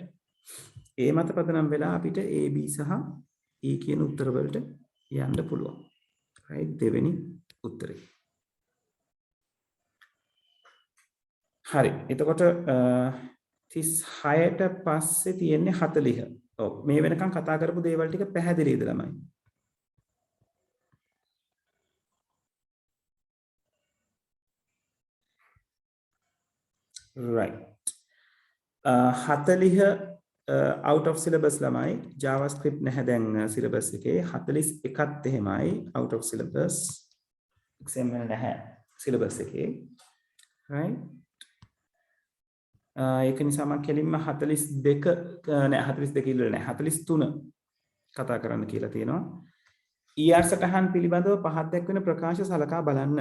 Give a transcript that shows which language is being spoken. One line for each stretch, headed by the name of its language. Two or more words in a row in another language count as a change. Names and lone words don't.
Sinhala: ඒ මත පදනම් වෙලා අපිට A B සහ E කියන උත්තර වලට යන්න පුළුවන්. right? දෙවෙනි උත්තරේ. හරි. එතකොට 36ට පස්සේ තියෙන්නේ 40. ඔව් මේ වෙනකන් කතා කරපු දේවල් ටික පැහැදිලිද ළමයි? right. 40
English: out of syllabus
Sinhala: ළමයි JavaScript නැහැ දැන් syllabus එකේ 41ත් එහෙමයි
English: out of syllabus
Sinhala: XML නැහැ syllabus එකේ. right? ඒක නිසා මම කෙලින්ම 42 නෑ 42 ඉල්ලුවේ නෑ 43 කතා කරන්න කියලා තියෙනවා. ER සටහන් පිළිබඳව පහත් දක්වන ප්‍රකාශ සලකා බලන්න.